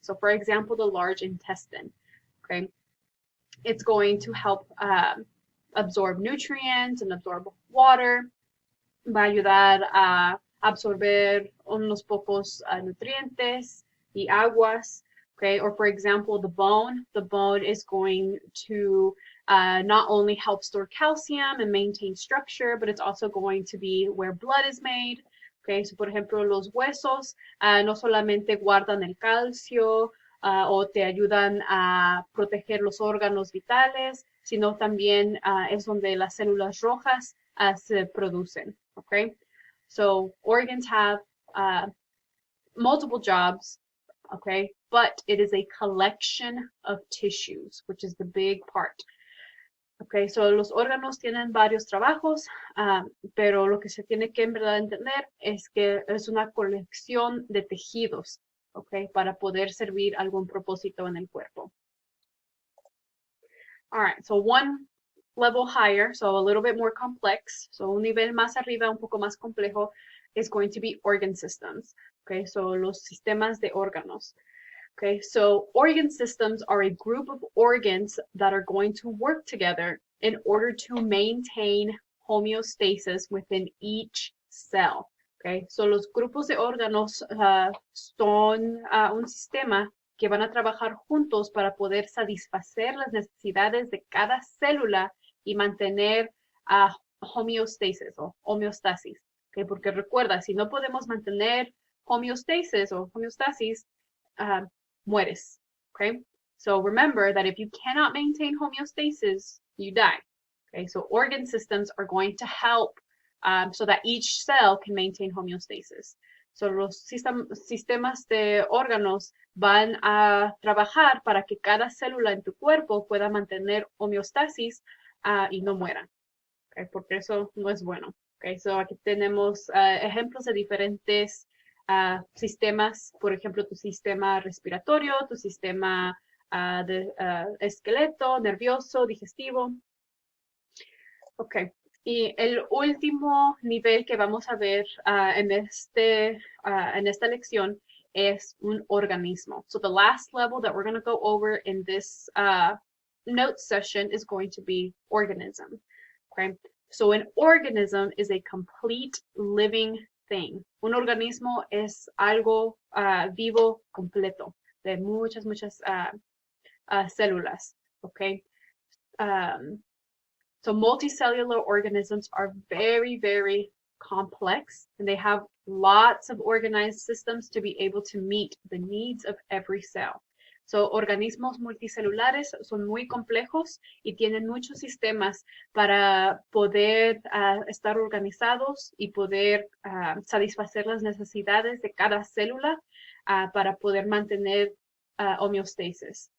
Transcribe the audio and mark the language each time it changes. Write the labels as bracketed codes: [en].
[en] So, for example, the large intestine, okay? It's going to help absorb nutrients and absorb water. [es] Va a ayudar a absorber unos pocos nutrientes y aguas. [en] Okay, or for example, the bone is going to not only help store calcium and maintain structure, but it's also going to be where blood is made. [es] Okay, so por ejemplo, los huesos no solamente guardan el calcio o te ayudan a proteger los órganos vitales, sino también es donde las células rojas se producen. [en] Okay, so organs have multiple jobs. Okay, but it is a collection of tissues, which is the big part. [es] Okay, so los órganos tienen varios trabajos, pero lo que se tiene que en verdad entender es que es una colección de tejidos, okay, para poder servir algún propósito en el cuerpo. [en] All right, so one level higher, so a little bit more complex, so [es] un nivel más arriba, un poco más complejo, [en] is going to be organ systems. [es] Okay, so los sistemas de órganos. [en] Okay, so organ systems are a group of organs that are going to work together in order to maintain homeostasis within each cell. [es] Okay, so los grupos de órganos son un sistema que van a trabajar juntos para poder satisfacer las necesidades de cada célula y mantener homeostasis o homeostasis. Okay, porque recuerda, si no podemos mantener homeostasis o homeostasis, mueres. [en] Okay, so remember that if you cannot maintain homeostasis, you die. Okay, so organ systems are going to help so that each cell can maintain homeostasis. [es] So los sistemas de órganos van a trabajar para que cada célula en tu cuerpo pueda mantener homeostasis y no muera. Okay, porque eso no es bueno. Okay, so aquí tenemos ejemplos de diferentes sistemas, por ejemplo, tu sistema respiratorio, tu sistema de esqueleto, nervioso, digestivo. Ok, y el último nivel que vamos a ver en esta lección es un organismo. [en] So the last level that we're going to go over in this note session is going to be organism. Okay, so an organism is a complete living thing. [es] Un organismo es algo vivo completo, de muchas células, okay? [en] So multicellular organisms are very, very complex, and they have lots of organized systems to be able to meet the needs of every cell. [es] So, organismos multicelulares son muy complejos y tienen muchos sistemas para poder estar organizados y poder satisfacer las necesidades de cada célula para poder mantener homeostasis.